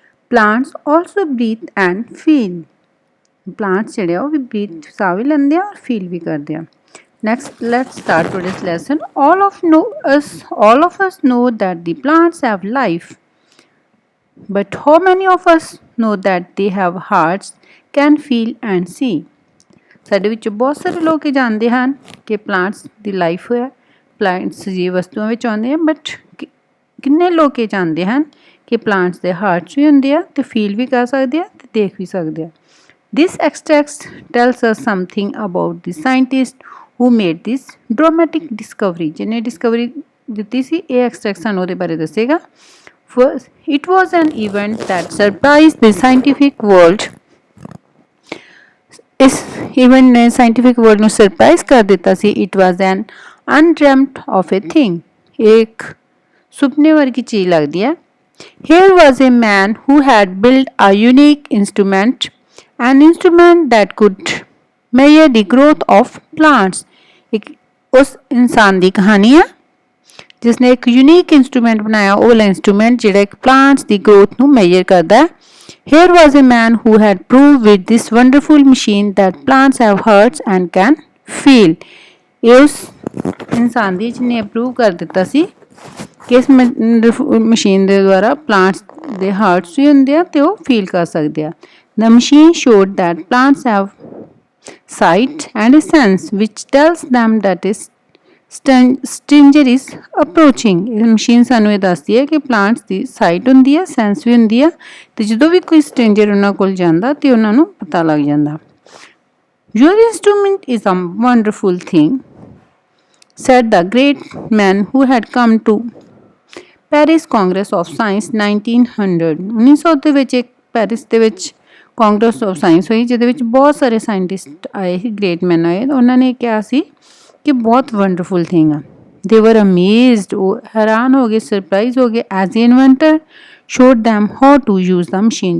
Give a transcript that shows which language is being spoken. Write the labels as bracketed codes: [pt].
[en] Plants also breathe and feel. [pa] Plants ਜਿਹੜੇ ਆ ਉਹ ਵੀ breathe ਸਾਹ ਵੀ ਲੈਂਦੇ ਆ ਔਰ feel ਵੀ ਕਰਦੇ ਆ. [en] Next, let's start today's lesson. All of us know that the plants have life. But how many of us know that they have hearts, can feel and see? [pa] ਸਾਡੇ ਵਿੱਚ ਬਹੁਤ ਸਾਰੇ ਲੋਕ ਇਹ ਜਾਣਦੇ ਹਨ ਕਿ ਪਲਾਂਟਸ ਦੀ ਲਾਈਫ ਹੈ, ਪਲਾਂਟਸ ਸਜੀਵ ਵਸਤੂਆਂ ਵਿੱਚ ਆਉਂਦੇ ਆ, ਬਟ ਕਿੰਨੇ ਲੋਕ ਇਹ ਜਾਣਦੇ ਹਨ ਕਿ ਪਲਾਂਟਸ ਦੇ ਹਾਰਟਸ ਵੀ ਹੁੰਦੇ ਆ ਤੇ ਫੀਲ ਵੀ ਕਰ ਸਕਦੇ ਆ ਤੇ ਦੇਖ ਵੀ ਸਕਦੇ ਆ. [en] This extract tells us something about the scientist who made this dramatic discovery. [pa] ਜਿਹਨੇ ਡਿਸਕਵਰੀ ਦਿੱਤੀ ਸੀ ਇਹ ਐਕਸਟ੍ਰੈਕਟ ਸਾਨੂੰ ਉਹਦੇ ਬਾਰੇ ਦੱਸੇਗਾ. [en] First, it was an event that surprised the scientific world. [pa] ਇਸ ਇਵੈਂਟ ਨੇ ਸਾਇੰਟੀਫਿਕ ਵਰਲਡ ਨੂੰ ਸਰਪ੍ਰਾਈਜ਼ ਕਰ ਦਿੱਤਾ ਸੀ. [en] It was an undreamed of a thing. [pa] ਇੱਕ ਸੁਪਨੇ ਵਰਗੀ ਚੀਜ਼ ਲੱਗਦੀ ਹੈ. [en] Here was a man who had built a unique instrument, an instrument that could measure the growth of plants. [pa] ਇੱਕ ਉਸ ਇਨਸਾਨ ਦੀ ਕਹਾਣੀ ਹੈ ਜਿਸਨੇ ਇੱਕ ਯੂਨੀਕ ਇੰਸਟਰੂਮੈਂਟ ਬਣਾਇਆ. ਉਹ ਵਾਲਾ ਇੰਸਟਰੂਮੈਂਟ ਜਿਹੜਾ ਇੱਕ ਪਲਾਂਟਸ ਦੀ ਗਰੋਥ ਨੂੰ ਮੇਜਰ ਕਰਦਾ ਹੈ. [en] Here was a man who had proved with this wonderful machine that plants have hearts and can feel. [pa] ਇਹ ਉਸ ਇਨਸਾਨ ਦੀ ਜਿਹਨੇ ਪ੍ਰੂਵ ਕਰ ਦਿੱਤਾ ਸੀ ਕਿ ਇਸ ਮਸ਼ੀਨ ਦੇ ਦੁਆਰਾ ਪਲਾਂਟਸ ਦੇ ਹਾਰਟਸ ਵੀ ਹੁੰਦੇ ਆ ਤੇ ਉਹ ਫੀਲ ਕਰ ਸਕਦੇ ਆ. [en] The machine showed that plants have sight and a sense which tells them that a stranger is approaching. [pa] ਇਹ ਮਸ਼ੀਨ ਸਾਨੂੰ ਇਹ ਦੱਸਦੀ ਹੈ ਕਿ ਪਲਾਂਟਸ ਦੀ ਸਾਈਟ ਹੁੰਦੀ ਹੈ, ਸੈਂਸ ਵੀ ਹੁੰਦੀ ਹੈ ਤੇ ਜਦੋਂ ਵੀ ਕੋਈ ਸਟ੍ਰੇਂਜਰ ਉਹਨਾਂ ਕੋਲ ਜਾਂਦਾ ਤੇ ਉਹਨਾਂ ਨੂੰ ਪਤਾ ਲੱਗ ਜਾਂਦਾ. [en] Your instrument is a wonderful thing, said the great man who had come to Paris Congress of Science 1900. [pa] 1900 ਦੇ ਵਿੱਚ ਇੱਕ ਪੈਰਿਸ ਦੇ ਵਿੱਚ ਕਾਂਗਰਸ ਆਫ ਸਾਇੰਸ ਹੋਈ ਜਿਹਦੇ ਵਿੱਚ ਬਹੁਤ ਸਾਰੇ ਸਾਇੰਟਿਸਟ ਆਏ ਸੀ, ਗ੍ਰੇਟ ਮੈਨ ਆਏ. ਉਹਨਾਂ ਨੇ ਕਿਹਾ ਸੀ ਕਿ ਬਹੁਤ ਵੰਡਰਫੁਲ ਥਿੰਗ ਆ. [en] They were amazed. [pa] ਉਹ ਹੈਰਾਨ ਹੋ ਗਏ, ਸਰਪ੍ਰਾਈਜ਼ ਹੋ ਗਏ. [en] As a inventor showed them how to use the machine.